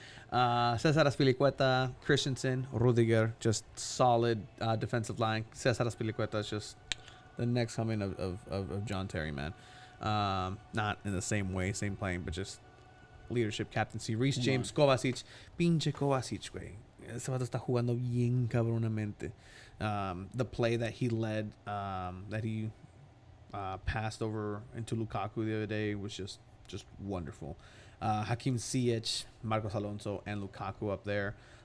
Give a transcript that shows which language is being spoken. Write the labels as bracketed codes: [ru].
[en] Cesar Azpilicueta, Christensen, Rudiger, just solid defensive line. Cesar Azpilicueta is just the next coming of John Terry, man. Not in the same way, same playing, but just leadership, captaincy. Reece Come [es] James, Kovacic, pinche Kovacic, güey. Ese vato está jugando bien cabronamente. [en] The play that he led, that he passed over into Lukaku the other day was just wonderful. Hakim Ziyech, Marcos Alonso, and Lukaku up there.